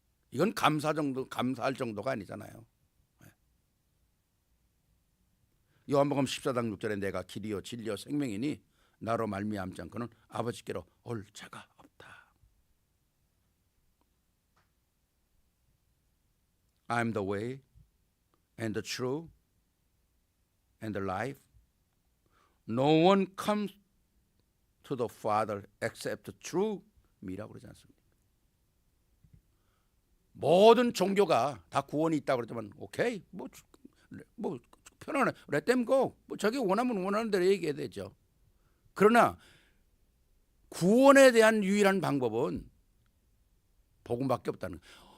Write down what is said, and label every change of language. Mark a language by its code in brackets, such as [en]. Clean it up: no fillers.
[ko] 이건 감사할 정도가 아니잖아요. 요한복음 14장 6절에 내가 길이요 진리요 생명이니 나로 말미암지 않고는 아버지께로 올 자가 없다. [en] I am the way and the truth and the life. No one comes to the Father except through me라고 [ko] 그러지 않습니까? 모든 종교가 다 구원이 있다고 그러지만 오케이 뭐 편안해 [en] let them go [ko] 뭐 자기 원하면 원하는 대로 얘기해야 되죠. 그러나 구원에 대한 유일한 방법은 복음밖에 없다는 거예요.